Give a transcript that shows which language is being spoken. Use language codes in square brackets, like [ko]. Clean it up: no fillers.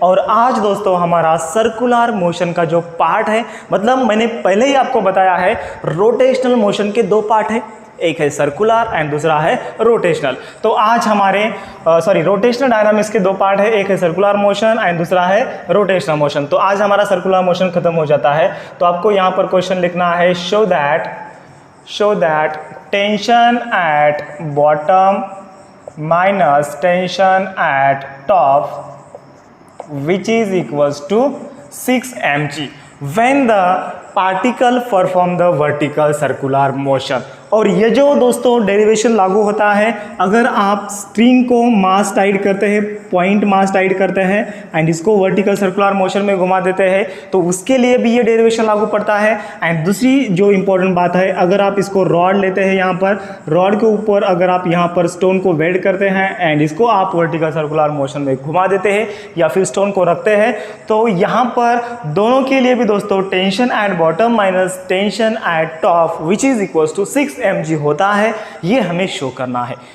[hi] और आज दोस्तों हमारा सर्कुलर मोशन का जो पार्ट है, मतलब मैंने पहले ही आपको बताया है रोटेशनल मोशन के 2 पार्ट है, एक है सर्कुलर एंड दूसरा है रोटेशनल। तो आज हमारे रोटेशनल डायनामिक्स के 2 पार्ट है, एक है सर्कुलर मोशन एंड दूसरा है रोटेशनल मोशन। तो आज हमारा सर्कुलर मोशन खत्म हो जाता है। तो आपको यहाँ पर क्वेश्चन लिखना है [en] Show that tension at bottom minus tension at top which is equals to 6 mg when the particle perform the vertical circular motion। [hi] और ये जो दोस्तों डेरिवेशन लागू होता है, अगर आप स्ट्रिंग को मास टाइड करते हैं, पॉइंट मास टाइड करते हैं एंड इसको वर्टिकल सर्कुलर मोशन में घुमा देते हैं, तो उसके लिए भी ये डेरिवेशन लागू पड़ता है। एंड दूसरी जो इंपॉर्टेंट बात है, अगर आप इसको रॉड लेते हैं, यहाँ पर रॉड के ऊपर अगर आप यहाँ पर स्टोन को वेल्ड करते हैं एंड इसको आप वर्टिकल सर्कुलर मोशन में घुमा देते हैं या फिर स्टोन को रखते हैं, तो यहाँ पर दोनों के लिए भी दोस्तों [en] tension at bottom minus tension at top which is equals to 6 mg [hi] होता है, ये हमें शो करना है।